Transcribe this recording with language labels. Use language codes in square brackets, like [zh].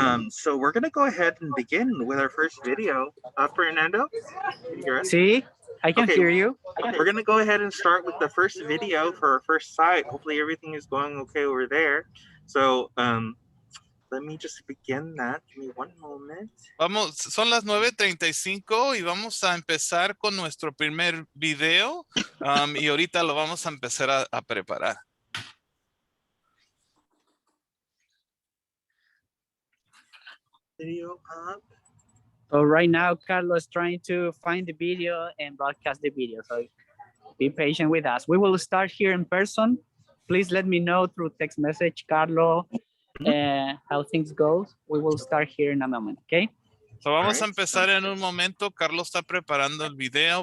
[en] So we're going to go ahead and begin with our first video. Fernando, can you hear us? See, I can hear you. We're going to go ahead and start with the first video for our first site. Hopefully everything is going okay over there. So let me just begin that. Give me one moment. [es] Vamos, son las 9:35 y vamos a empezar con nuestro primer video y ahorita lo vamos a empezar a preparar. [en] Video up. So right now, Carlos is trying to find the video and broadcast the video. So be patient with us. We will start here in person. Please let me know through text message, Carlos, how things go. We will start here in a moment, okay? [es] So vamos a empezar en un momento. Carlos está preparando el video.